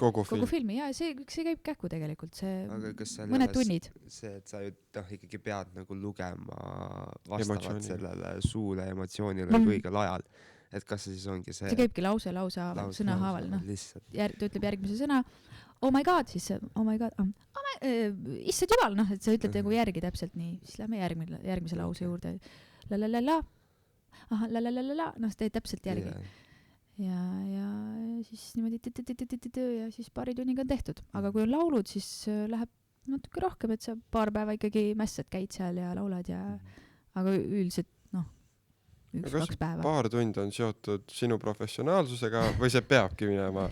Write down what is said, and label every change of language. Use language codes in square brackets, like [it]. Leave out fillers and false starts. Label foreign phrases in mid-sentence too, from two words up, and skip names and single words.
[et] Kogu filmi, jaa, see käib kähku tegelikult, Aga kas seal mõned ei ole tunnid. see, et sa ju ikkagi pead nagu lugema vastavalt Emotsiooni. sellele suule emotsioonile õigel ajal. Et kas see siis ongi see... See käibki lause haaval, sõna haaval, noh. Lihtsalt. Ta ütleb järgmise sõna, [en] oh my god, siis oh my god, [et] issand jumal, noh, et sa ütled nagu järgi täpselt nii, siis lähme järgmise lause juurde. La-la-la-la, aha, la-la-la-la-la, noh, sa teed täpselt järgi. Ja siis niimoodi ja siis paari tunniga on tehtud. Aga kui on laulud, siis läheb natuke rohkem, et sa paar päeva ikkagi mässad käid seal ja laulad ja aga üldiselt, noh, 1-2 päeva. Paar tundi on seotud sinu professionaalsusega või see peabki minema?